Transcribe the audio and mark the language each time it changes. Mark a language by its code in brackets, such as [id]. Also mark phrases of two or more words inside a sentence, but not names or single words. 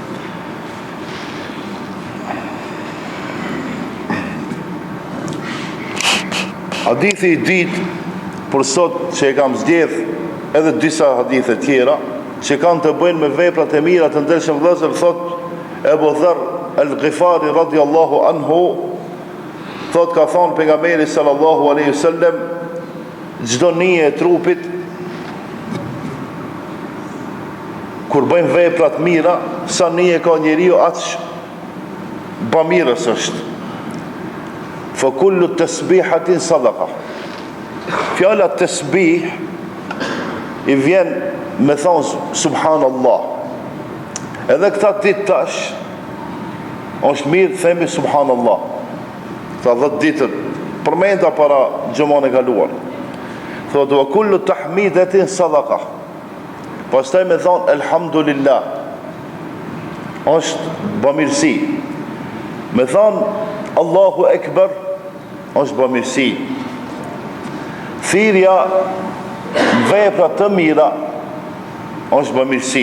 [sq] Hadithi i dytë për sot që e kam zgjedh edhe disa hadithe tjera që kanë të bëjnë me veprat e mira të ndershëm vëllezër, thot Ebu Dharr al-Ghifari [ar] رضي الله عنه, [sq] thot ka thonë pejgamberi [ar] صلى الله عليه وسلم, [sq] çdo nije e trupit kur bëjmë veprat mira, sa nije ka njeriu aq bamirës është. [ar] فكل تسبيحة صدقة. [sq] Fjala tasbih i vjen me thonë subhanallah. Edhe këta ditë tash është mirë themi subhanallah. Këta 10 ditët përmenda para xhumën e kaluar. Thotë [ar] وكل تحميدة صدقة. [sq] Pastaj me thonë elhamdulillah. Është bamirësi. Me thonë [ar] الله أكبر [sq] është bamirësi. Thirrja vepra të mira është bamirësi.